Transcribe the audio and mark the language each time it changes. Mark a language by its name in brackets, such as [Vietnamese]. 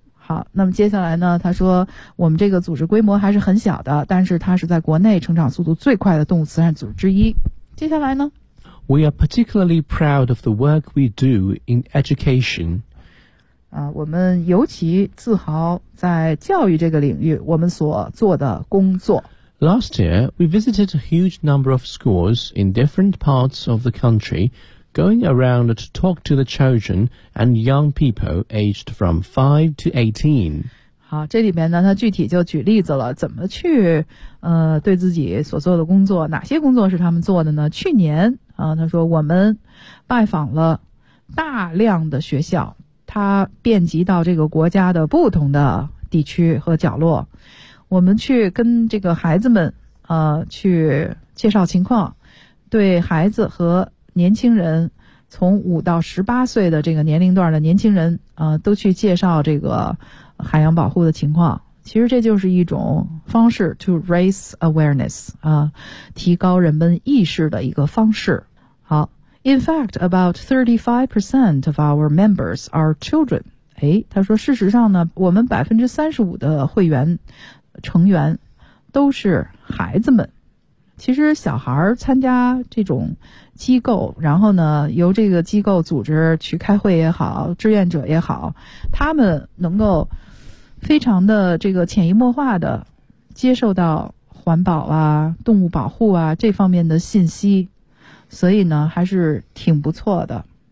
[Chinese] 好，那么接下来呢他说我们这个组织规模还是很小的，但是它是在国内成长速度最快的动物慈善组织之一。接下来呢， [English] We are particularly proud of the work we do in education. [Chinese] 我们尤其自豪在教育这个领域我们所做的工作。 [English] Last year, we visited a huge number of schools in different parts of the country, going around to talk to the children and young people aged from 5 to 18. [Chinese] 好，这里面呢他具体就举例子了，怎么去对自己所做的工作，哪些工作是他们做的呢。去年他说我们拜访了大量的学校，他遍及到这个国家的不同的地区和角落，我们去跟这个孩子们去介绍情况，对孩子和年轻人从5到18岁的这个年龄段的年轻人都去介绍这个海洋保护的情况。其实这就是一种方式 [English] to raise awareness [Chinese] 啊，提高人们意识的一个方式。 [English] 好， In fact, about 35% of our members are children. [Chinese] 诶，他说事实上呢我们 35% 的会员成员都是孩子们。其实小孩参加这种机构，然后呢由这个机构组织去开会也好，志愿者也好，他们能够非常的这个潜移默化的接受到环保啊，动物保护啊这方面的信息，所以呢还是挺不错的。